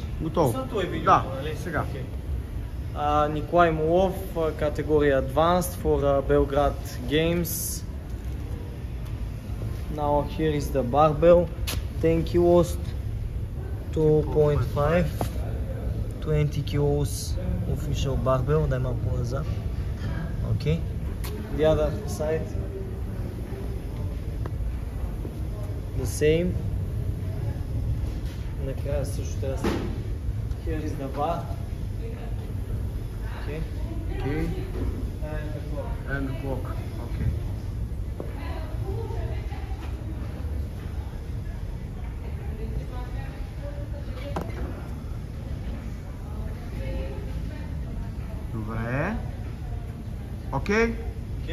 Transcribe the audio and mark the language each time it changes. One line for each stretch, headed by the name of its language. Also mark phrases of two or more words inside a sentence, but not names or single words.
Bulgarian: Готово. Пуснато е видеото, Да, нали? сега. Николай Молов, категория
English: Advanced for Belgrade Games. Now here is the barbell, 10 kilos, 2.5, 20 kilos official barbell,
Bulgarian: дай малко назад.
English: Okay. The other side, the same.
Bulgarian: Накрая също трябва да се...
English: Here is the bar. Okay. Okay. And the clock. And the clock. Okay. Добре. Окей? Okay.